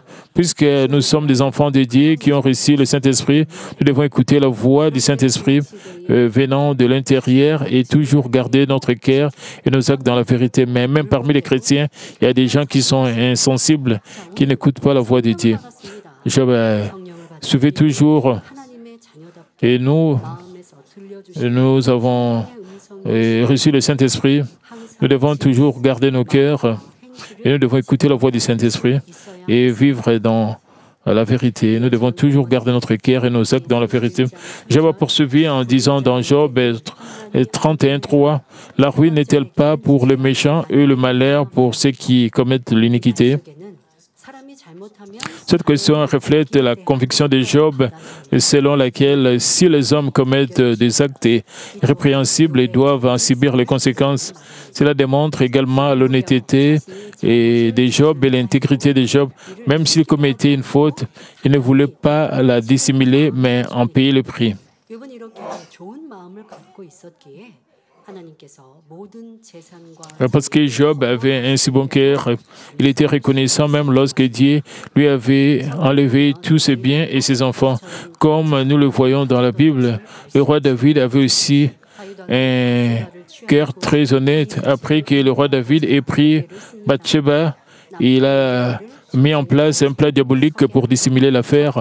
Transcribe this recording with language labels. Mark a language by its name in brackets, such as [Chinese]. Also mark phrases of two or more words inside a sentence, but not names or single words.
[French] Puisque nous sommes des enfants de Dieu qui ont reçu le Saint-Esprit, nous devons écouter la voix du Saint-Esprit venant de l'intérieur et toujours garder notre cœur et nos actes dans la vérité. Mais même parmi les chrétiens, il y a des gens qui sont insensibles, qui n'écoutent pas la voix de Dieu. Job suivait toujours, [Korean] 하나님의 자녀답게 [French] et nous [Korean] 마음에서 들려주시는 [French] avons reçu le Saint-Esprit. Nous devons toujours garder nos cœurs et nous devons écouter la voix du Saint-Esprit et vivre dans la vérité. Nous devons toujours garder notre cœur et nos actes dans la vérité. Job a poursuivi en disant dans Job 31:3, la ruine n'est-elle pas pour les méchants et le malheur pour ceux qui commettent l'iniquité? [Korean] 사람이 잘못하면 [French] Cette question reflète la conviction de Job selon laquelle si les hommes commettent des actes répréhensibles, ils doivent en subir les conséquences. Cela démontre également l'honnêteté de Job et l'intégrité de Job. Même s'il commettait une faute, il ne voulait pas la dissimuler, mais en payer le prix. [Korean] 욥은 이렇게 좋은 마음을 갖고 있었기에 하나님께서 모든 재산과 [French] Parce que Job avait un si bon cœur, il était reconnaissant même lorsque Dieu lui avait enlevé tous ses biens et ses enfants. Comme nous le voyons dans la Bible, le roi David avait aussi un cœur très honnête. Après que le roi David ait pris Bathsheba, il a mis en place un plat diabolique pour dissimuler l'affaire.